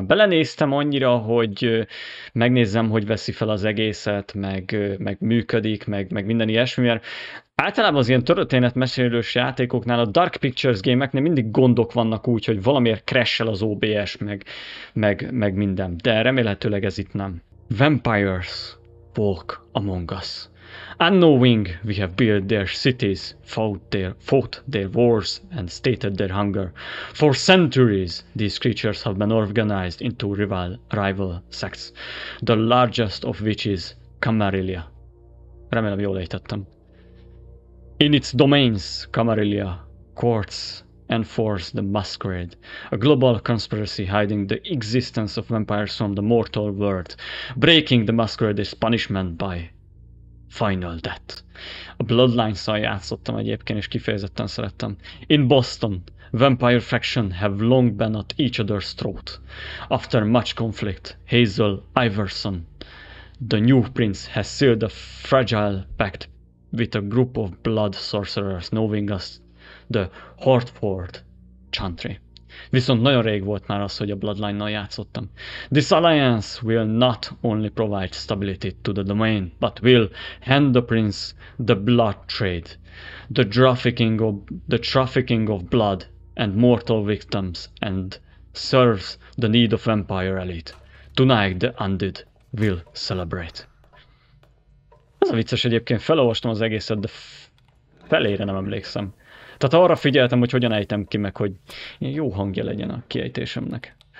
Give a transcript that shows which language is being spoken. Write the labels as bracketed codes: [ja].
[hu] Belenéztem annyira, hogy megnézzem, hogy veszi fel az egészet, meg működik, meg minden ilyesmi, mert általában az ilyen történetmesélős játékoknál, a Dark Pictures gémeknél mindig gondok vannak úgy, hogy valamiért crash-el az OBS, meg minden. De remélhetőleg ez itt nem. [en] Vampires walk among us. Unknowing we have built their cities, fought their wars, and stated their hunger. For centuries, these creatures have been organized into rival sects, the largest of which is Camarilla. [hu] Remélem jól ejtettem. [en] In its domains, Camarilla courts enforce the Masquerade, a global conspiracy hiding the existence of vampires from the mortal world, breaking the Masquerade's punishment by final death. [hu] A Bloodlines-szal játszottam egyébként, és kifejezetten szerettem. [en] In Boston, vampire faction have long been at each other's throat. After much conflict, Hazel Iverson, the new prince, has sealed a fragile pact with a group of blood sorcerers knowing us the Hartford Chantry. [hu] Viszont nagyon rég volt már az, hogy a Bloodline-nal játszottam. [en] This alliance will not only provide stability to the domain, but will hand the prince the blood trade, the trafficking of blood and mortal victims, and serves the need of vampire elite. Tonight the undead will celebrate. [hu] Ez a vicces egyébként, felolvastam az egészet, de felére nem emlékszem. Tehát arra figyeltem, hogy hogyan ejtem ki, meg hogy ilyen jó hangja legyen a kiejtésemnek.